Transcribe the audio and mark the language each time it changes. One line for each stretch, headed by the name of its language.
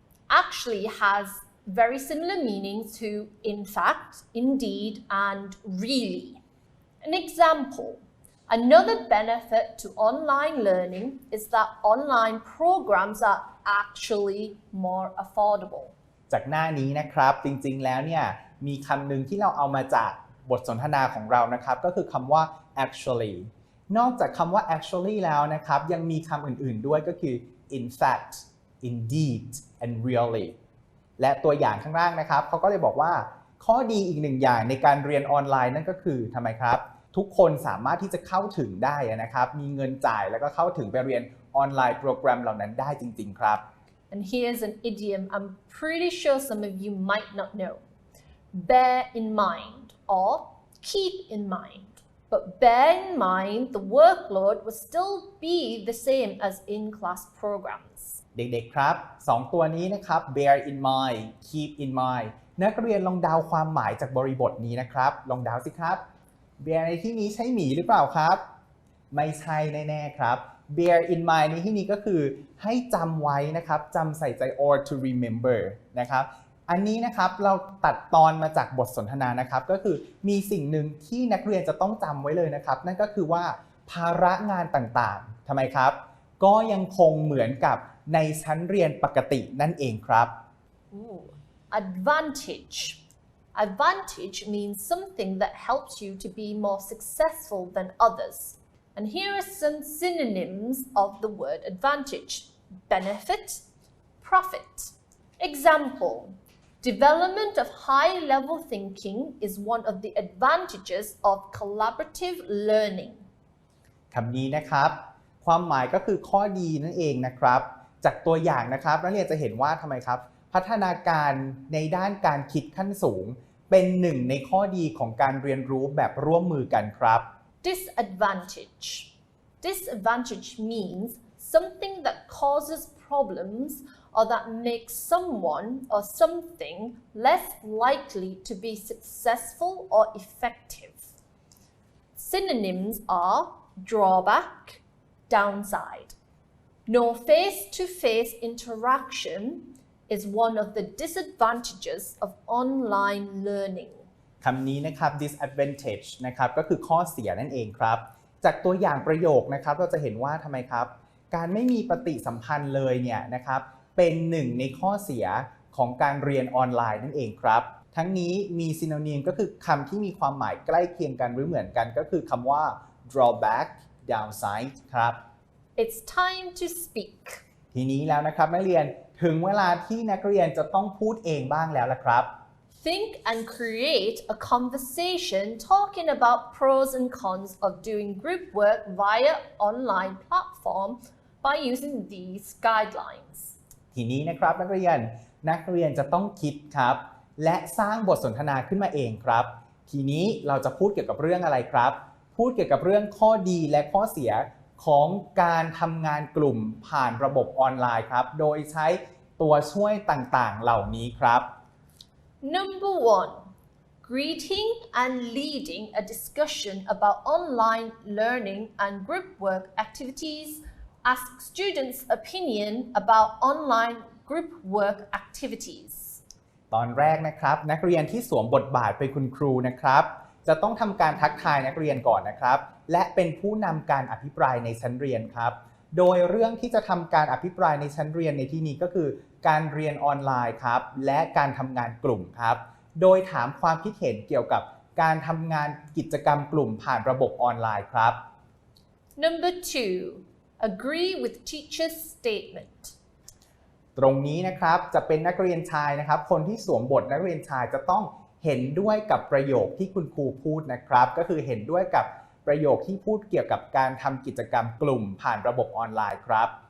English: Actually has very similar meanings to in fact, indeed, and really. An example, another benefit to online learning is that online programs are actually more affordable.
Thai: จากหน้านี้นะครับจริงๆแล้วเนี่ยมีคำหนึ่งที่เราเอามาจากบทสนทนาของเรานะครับก็คือคำว่า actually นอกจากคำว่า actually แล้วนะครับยังมีคำอื่นๆด้วยก็คือ
English: in fact, indeed, and really
Thai: และตัวอย่างข้างล่างนะครับเขาก็เลยบอกว่าข้อดีอีกหนึ่งอย่างในการเรียนออนไลน์นั่นก็คือทำไมครับทุกคนสามารถที่จะเข้าถึงได้นะครับมีเงินจ่ายแล้วก็เข้าถึงไปเรียนออนไลน์โปรแกรมเหล่านั้นได้จริงๆครับ
English: And here's an idiom I'm pretty sure some of you might not know. Bear in mind or keep in mind. But bear in mind the workload will still be the same as in-class programs.
Thai: เด็กๆครับ2ตัวนี้นะครับ
English: bear in mind keep in mind
Thai: นักเรียนลองเดาความหมายจากบริบทนี้นะครับลองเดาสิครับ bear ในที่นี้ใช่หมีหรือเปล่าครับ ไม่ใช่แน่ๆครับ bear in mind ในที่นี้ก็คือให้จำไว้นะครับจำใส่ใจ
English: or to remember
Thai: นะครับอันนี้นะครับเราตัดตอนมาจากบทสนทนานะครับก็คือมีสิ่งหนึ่งที่นักเรียนจะต้องจำไว้เลยนะครับนั่นก็คือว่าภาระงานต่างๆทำไมครับก็ยังคงเหมือนกับในชั้นเรียนปกตินั่นเองครับ
English: Advantage. Advantage means something that helps you to be more successful than others. And here are some synonyms of the word advantage. Benefit, profit. Example, development of high-level thinking is one of the advantages of collaborative learning.
Thai: คำนี้นะครับความหมายก็คือข้อดีนั่นเองนะครับจากตัวอย่างนะครับนักเรียนจะเห็นว่าทำไมครับพัฒนาการในด้านการคิดขั้นสูงเป็นหนึ่งในข้อดีของการเรียนรู้แบบร่วมมือกันครับ
English: Disadvantage. Disadvantage means something that causes problems or that makes someone or something less likely to be successful or effective. Synonyms are drawback, downside. No face-to-face interaction is one of the disadvantages of online learning.
Thai: คำนี้นะครับ disadvantage นะครับก็คือข้อเสียนั่นเองครับจากตัวอย่างประโยคนะครับเราจะเห็นว่าทำไมครับการไม่มีปฏิสัมพันธ์เลยเนี่ยนะครับเป็นหนึ่งในข้อเสียของการเรียนออนไลน์นั่นเองครับทั้งนี้มี synonym ก็คือคำที่มีความหมายใกล้เคียงกันหรือเหมือนกันก็คือคำว่า drawback downside ครับ
English: It's time to speak.
Thai: ทีนี้แล้วนะครับนักเรียนถึงเวลาที่นักเรียนจะต้องพูดเองบ้างแล้วล่ะครับ
English: Think and create a conversation talking about pros and cons of doing group work via online platform by using these guidelines.
Thai: ทีนี้นะครับนักเรียนจะต้องคิดครับและสร้างบทสนทนาขึ้นมาเองครับทีนี้เราจะพูดเกี่ยวกับเรื่องอะไรครับพูดเกี่ยวกับเรื่องข้อดีและข้อเสียของการทำงานกลุ่มผ่านระบบออนไลน์ครับโดยใช้ตัวช่วยต่างๆเหล่านี้ครับ
English: Number 1. Greeting and leading a discussion about online learning and group work activities. Ask students' opinion about online group work activities.
Thai: ตอนแรกนะครับนักเรียนที่สวมบทบาทเป็นคุณครูนะครับจะต้องทำการทักทายนักเรียนก่อนนะครับและเป็นผู้นำการอภิปรายในชั้นเรียนครับโดยเรื่องที่จะทำการอภิปรายในชั้นเรียนในที่นี้ก็คือการเรียนออนไลน์ครับและการทำงานกลุ่มครับโดยถามความคิดเห็นเกี่ยวกับการทำงานกิจกรรมกลุ่มผ่านระบบออนไลน์ครับ
English: Number 2. Agree with teacher's statement.
Thai: ตรงนี้นะครับจะเป็นนักเรียนชายนะครับคนที่สวมบทนักเรียนชายจะต้องเห็นด้วยกับประโยคที่คุณครูพูดนะครับก็คือเห็นด้วยกับประโยคที่พูดเกี่ยวกับการทำกิจกรรมกลุ่มผ่านระบบออนไลน์ครับ